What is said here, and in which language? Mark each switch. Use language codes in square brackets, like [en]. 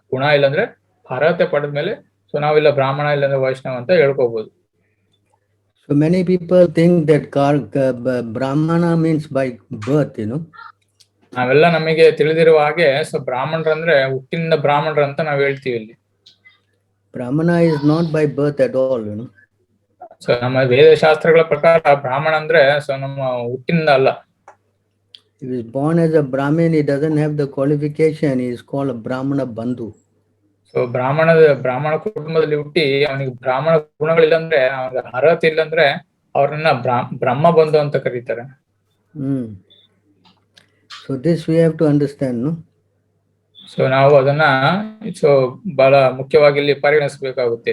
[kn] ಗುಣ ಇಲ್ಲಾಂದ್ರೆ ಅರ್ಹತೆ ಪಡೆದ್ಮೇಲೆ ಸೊ ನಾವಿಲ್ಲ ಬ್ರಾಹ್ಮಣ ಇಲ್ಲಾಂದ್ರೆ ವೈಷ್ಣವ ಅಂತ ಹೇಳ್ಕೋಬಹುದು. [en] So many people think that Brahmana means by birth, you know. [kn] ನಾವೆಲ್ಲ ನಮಗೆ ತಿಳಿದಿರುವ ಹಾಗೆ ಸೊ ಬ್ರಾಹ್ಮಣರಂದ್ರೆ ಹುಟ್ಟಿನಿಂದ ಬ್ರಾಹ್ಮಣರು ಅಂತ ನಾವ್ ಹೇಳ್ತೀವಿ ಇಲ್ಲಿ. [en] Brahmana is not by birth at all, you know. [kn] So ನಮ್ಮ ವೇದಶಾಸ್ತ್ರಗಳ ಪ್ರಕಾರ ಬ್ರಾಹ್ಮಣ ಅಂದ್ರೆ ಸೊ ನಮ್ಮ ಹುಟ್ಟಿನಿಂದ ಅಲ್ಲ. [en] If he is born as a Brahmin, he doesn't have the qualification. He is called a Brahmana Bandhu. [kn] So ಬ್ರಾಹ್ಮಣ ಕುಟುಂಬದಲ್ಲಿ ಹುಟ್ಟಿ ಅವನಿಗೆ ಬ್ರಾಹ್ಮಣ ಗುಣಗಳಿಲ್ಲ ಅಂದ್ರೆ, ಅವನಿಗೆ ಅರ್ಹತೆ ಇಲ್ಲ ಅಂದ್ರೆ ಅವ್ರನ್ನ ಬ್ರಹ್ಮ ಬಂಧು ಅಂತ ಕರೀತಾರೆ. [en] So this we have to understand, no? [kn] So ನಾವು ಅದನ್ನ ಸೊ ಬಹಳ ಮುಖ್ಯವಾಗಿ ಇಲ್ಲಿ ಪರಿಗಣಿಸಬೇಕಾಗುತ್ತೆ.